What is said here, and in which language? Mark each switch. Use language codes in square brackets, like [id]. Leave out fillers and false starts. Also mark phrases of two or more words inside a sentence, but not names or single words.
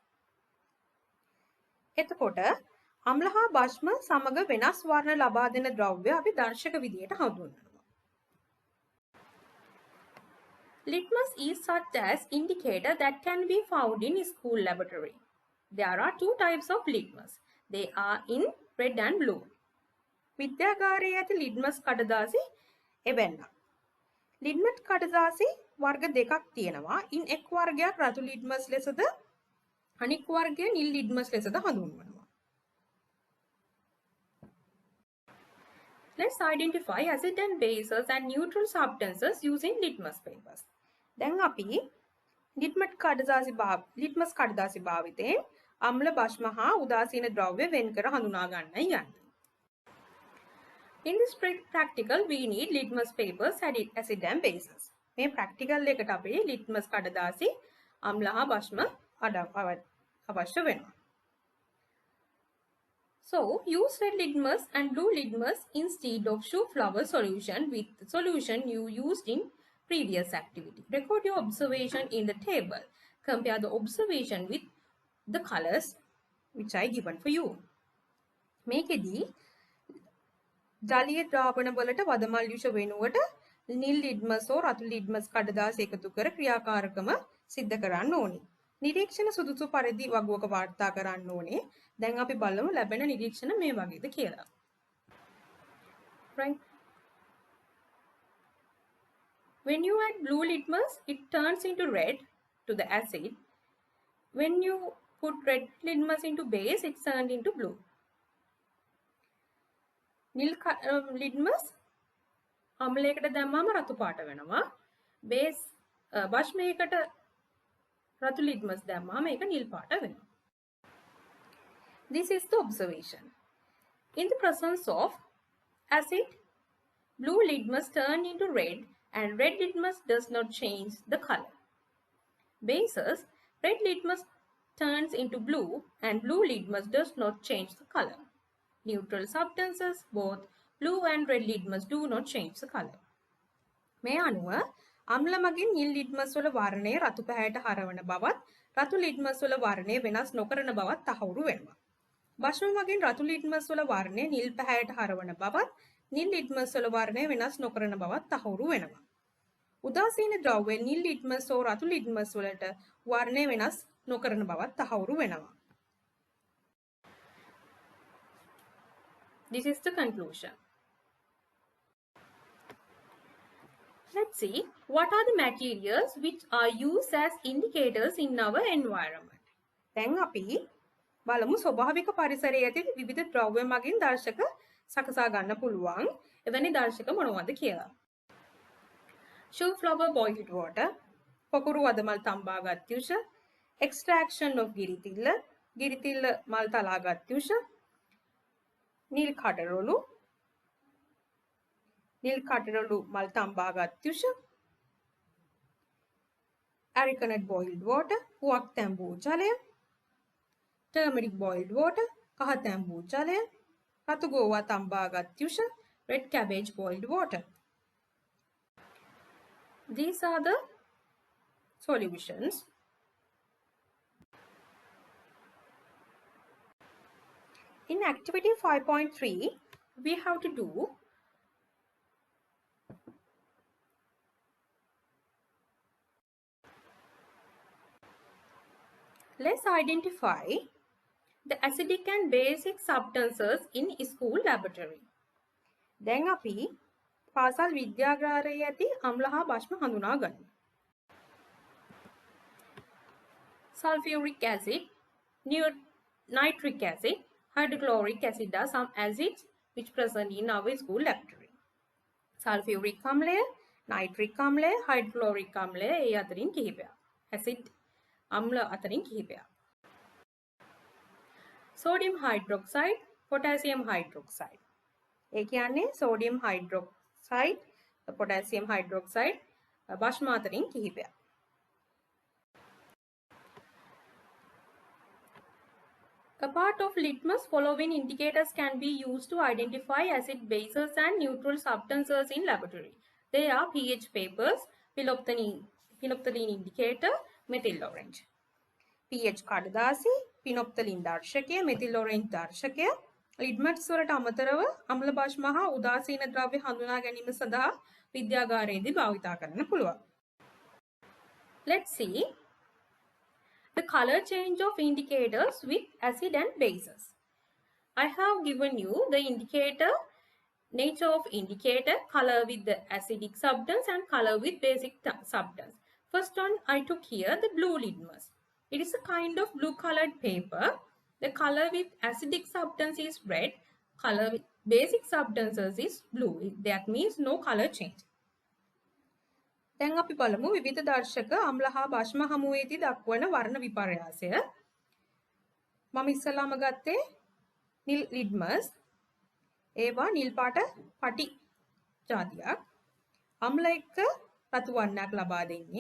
[si] එතකොට අම්ල හා භස්ම සමග වෙනස් වර්ණ ලබා දෙන ද්‍රව්‍ය අපි දර්ශක විදියට හඳුන්වනවා. [en] Litmus is such as indicator that can be found in school laboratory. There are 2 types of litmus. They are in red and blue. [si] විද්‍යාගාරයේ ඇති ලිට්මස් කඩදාසි එවැන්න. ලිට්මස් කඩදාසි වර්ග දෙකක් තියෙනවා. ඉන් එක් වර්ගයක් රතු ලිට්මස් ලෙසද අනෙක් වර්ගය නිල් ලිට්මස් ලෙසද හඳුන්වනවා. [en] Let's identify acid and bases and neutral substances using litmus papers. [si] දැන් අපි ලිට්මස් කඩදාසි භාවිතයෙන් අම්ල භස්ම හා උදාසීන ද්‍රව්‍ය වෙන්කර හඳුනා ගන්නයි යන්නේ. [en] In this practical, we need litmus papers, acid and bases. [si] මේ practical එකට අපි litmus කඩදාසි අම්ල හා භස්ම අවශ්‍ය වෙනවා. [en] So, use red litmus and blue litmus instead of shoe flower solution with the solution you used in previous activity. Record your observation in the table. Compare the observation with the colors which I given for you. [si] මේකෙදී ජලීය ද්‍රාවණ වලට වදමල් යුෂ වෙනුවට නිල් ලිට්මස් හෝ රතු ලිට්මස් කඩදාසි එකතු කර ක්‍රියාකාරකම සිද්ධ කරන්න ඕනේ. නිරීක්ෂණ සුදුසු පරිදි වගුවක වාර්තා කරන්න ඕනේ. දැන් අපි බලමු ලැබෙන නිරීක්ෂණ මේ වගේද කියලා. [en] Right. When you add blue litmus, it turns into red to the acid. When you put red litmus into base, it turns into blue. [si] නිල් ලිට්මස් අම්ලයකට දැම්මම රතු පාට වෙනවා. බේස් භස්මයකට රතු ලිට්මස් දැම්මම ඒක නිල් පාට වෙනවා. [en] This is the observation. In the presence of acid, blue litmus turn into red and red litmus does not change the color. Bases, red litmus turns into blue and blue litmus does not change the color. Neutral substances, both blue and red litmus do not change the color. [si] මේ අනුව අම්ල මගින් නිල් ලිට්මස් වල වර්ණය රතු පැහැයට හරවන බවත් රතු ලිට්මස් වල වර්ණය වෙනස් නොකරන බවත් තහවුරු වෙනවා. භස්ම මගින් රතු ලිට්මස් වල වර්ණය නිල් පැහැයට හරවන බවත් නිල් ලිට්මස් වල වර්ණය වෙනස් නොකරන බවත් තහවුරු වෙනවා. උදාසීන ද්‍රව්‍ය නිල් ලිට්මස් හෝ රතු ලිට්මස් වලට වර්ණය වෙනස් නොකරන බවත් තහවුරු වෙනවා. [en] This is the conclusion. Let's see what are the materials which are used as indicators in our environment. [si] දැන් අපි බලමු ස්වභාවික පරිසරයේ ඇති විවිධ ද්‍රව්‍ය මගින් දර්ශක සකසා ගන්න පුළුවන් එවැනි දර්ශක මොනවද කියලා. [en] Shoe flower boiled water, [si] පොකුරු වදමල් තම්බාගත් යුෂ, [en] extraction of [si] ගිරිතිල්ල මල් තලාගත් යුෂ, නිල් කටරොළු මල් තම්බාගත් යුෂ, [en] Arecanut boiled water, [si] පුවක් තැඹූ ජලය, [en] turmeric boiled water, [si] කහ තැඹූ ජලය, රතු ගෝවා තම්බාගත් යුෂ, [en] red cabbage boiled water. These are the solutions. In activity 5.3, we have to do let's identify the acidic and basic substances in school laboratory. [si] දැන් අපි පාසල් විද්‍යාගාරයේ ඇති අම්ල හා භෂ්ම හඳුනා ගනිමු. [en] Sulfuric acid, nitric acid, hydrochloric acid are some acids which present in our school laboratory. [si] Sulfuric අම්ලය, nitric අම්ලය, hydrochloric අම්ලය ඒ අතරින් කිහිපයක්. acid අම්ල අතරින් කිහිපයක්. [en] Sodium hydroxide, potassium hydroxide. [si] ඒ කියන්නේ [en] sodium hydroxide, potassium hydroxide [si] භෂ්ම අතරින් කිහිපයක්. [en] A part of litmus following indicators can be used to identify acid bases and neutral substances in laboratory. They are pH papers, phenolphthalein indicator, methyl orange. [si] pH කඩදාසි, phenolphthalein දර්ශකය, [en] methyl orange [si] දර්ශකය, ලිට්මස් වලට අමතරව අම්ල භෂ්ම හා උදාසීන ද්‍රව්‍ය හඳුනා ගැනීම සඳහා විද්‍යාගාරයේදී භාවිතා කරන්න පුළුවන්. [en] Let's see the color change of indicators with acid and bases. I have given you the indicator, nature of indicator, color with the acidic substance and color with basic substance. First one I took here the blue litmus. It is a kind of blue colored paper. The color with acidic substance is red, color with basic substances is blue. That means no color change. [si] දැන් අපි බලමු විවිධ දර්ශක අම්ල හා භෂ්ම හමුවේදී දක්වන වර්ණ විපර්යාසය. මම ඉස්සලාම ගත්තේ නිල් ලිට්මස්. ඒවා නිල් පාට පටි ජාතියක්. අම්ල එක්ක රතු වර්ණයක් ලබා දෙන්නේ.